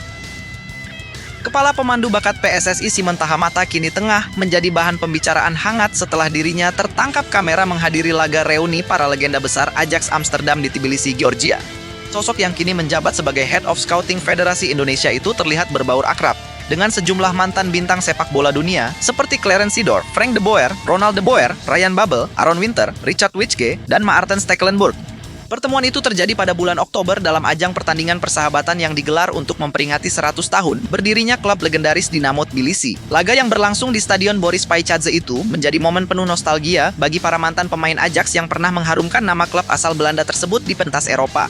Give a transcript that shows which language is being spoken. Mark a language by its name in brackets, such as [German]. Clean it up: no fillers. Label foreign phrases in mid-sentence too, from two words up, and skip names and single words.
[Indonesian] Kepala pemandu bakat PSSI Simon Tahamata kini tengah menjadi bahan pembicaraan hangat setelah dirinya tertangkap kamera menghadiri laga reuni para legenda besar Ajax Amsterdam di Tbilisi, Georgia. Sosok yang kini menjabat sebagai [English] Head of Scouting [Indonesian] Federasi Indonesia itu terlihat berbaur akrab dengan sejumlah mantan bintang sepak bola dunia seperti Clarence Seedorf, Frank de Boer, Ronald de Boer, Ryan Babel, Aaron Winter, Richard Witschge, dan Maarten Stekelenburg. Pertemuan itu terjadi pada bulan Oktober dalam ajang pertandingan persahabatan yang digelar untuk memperingati 100 tahun berdirinya klub legendaris Dinamo Tbilisi. Laga yang berlangsung di Stadion Boris Paicadze itu menjadi momen penuh nostalgia bagi para mantan pemain Ajax yang pernah mengharumkan nama klub asal Belanda tersebut di pentas Eropa.